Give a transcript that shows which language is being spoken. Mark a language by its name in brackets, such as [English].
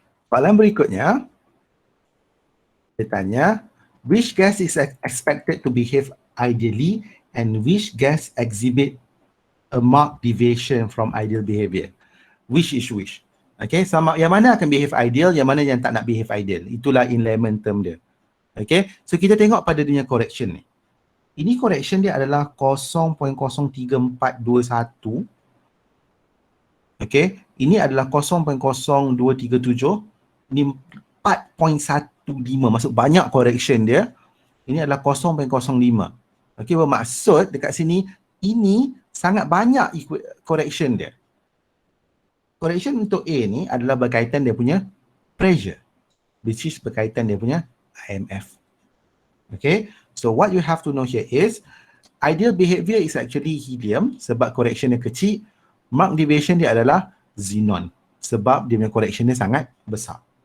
[Malay] Soalan berikutnya, dia tanya, [English] which gas is expected to behave ideally and which gas exhibit a marked deviation from ideal behavior? Which is which? [Malay] Okay, sama yang mana akan behave ideal, yang mana yang tak nak behave ideal. Itulah [English] in layman term [Malay] dia. Okay, so kita tengok pada dunia correction ni. Ini correction dia adalah 0.03421. Okay, ini adalah 0.0237. Ini 4.15. Maksud banyak correction dia. Ini adalah 0.05. Okay, bermaksud dekat sini, ini sangat banyak correction dia. Correction untuk A ni adalah berkaitan dia punya pressure, [English] which is [Malay] berkaitan dia punya IMF. [English] Okay, so what you have to know here is ideal behavior is actually helium [Malay] sebab correction dia kecil. Mark deviation dia adalah xenon sebab dia punya correction dia sangat besar.